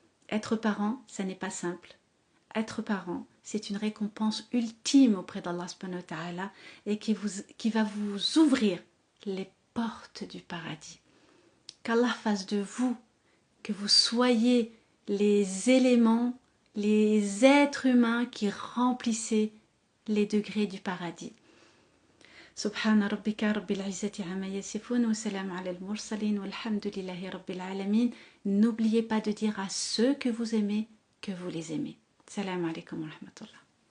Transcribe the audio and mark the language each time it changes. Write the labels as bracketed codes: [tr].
[fr] Être parent, ça n'est pas simple. Être parent, c'est une récompense ultime auprès d'Allah subhanahu wa ta'ala et qui va vous ouvrir les portes du paradis. Qu'Allah fasse de vous, que vous soyez les éléments, les êtres humains qui remplissez les degrés du paradis. [ar] سبحان ربك رب العزة عما يصفون وسلام على المرسلين والحمد لله رب العالمين. [fr] N'oubliez pas de dire à ceux que vous aimez que vous les aimez. Salam alaikum wa rahmatullah.